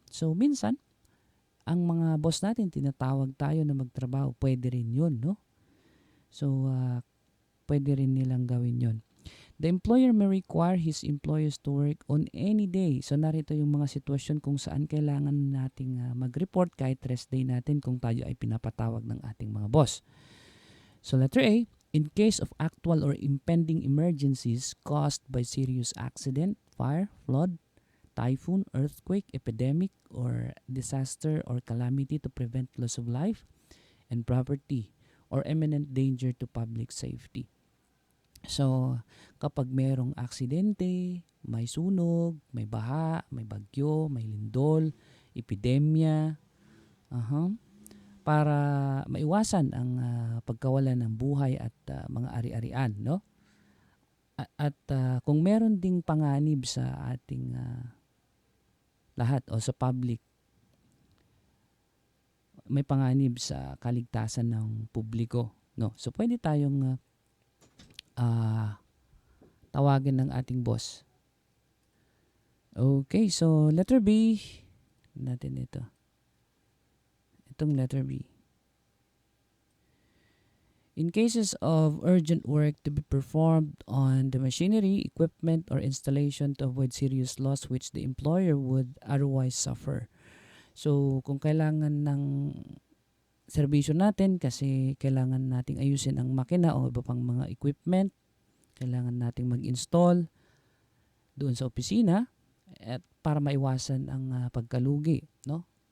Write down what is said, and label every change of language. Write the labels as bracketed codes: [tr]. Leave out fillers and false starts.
[tl] So, minsan, ang mga boss natin, tinatawag tayo na magtrabaho. Pwede rin yun, no? So, pwede rin nilang gawin yun. [en] The employer may require his employees to work on any day. [tl] So, narito yung mga sitwasyon kung saan kailangan nating mag-report kahit rest day natin kung tayo ay pinapatawag ng ating mga boss. [en] So, letter A, in case of actual or impending emergencies caused by serious accident, fire, flood, typhoon, earthquake, epidemic, or disaster or calamity to prevent loss of life and property or imminent danger to public safety. [tl] So, kapag merong aksidente, may sunog, may baha, may bagyo, may lindol, epidemya, para maiwasan ang pagkawalan ng buhay at mga ari-arian, no? At kung meron ding panganib sa ating lahat o sa public, may panganib sa kaligtasan ng publiko, no? So pwede tayong tawagin ng ating boss. Okay, so letter B natin ito. Itong letter B. [en] In cases of urgent work to be performed on the machinery, equipment, or installation to avoid serious loss which the employer would otherwise suffer. [tl] So, kung kailangan ng serbisyo natin kasi kailangan nating ayusin ang makina o iba pang mga equipment, kailangan nating mag-install doon sa opisina at para maiwasan ang pagkalugi, no?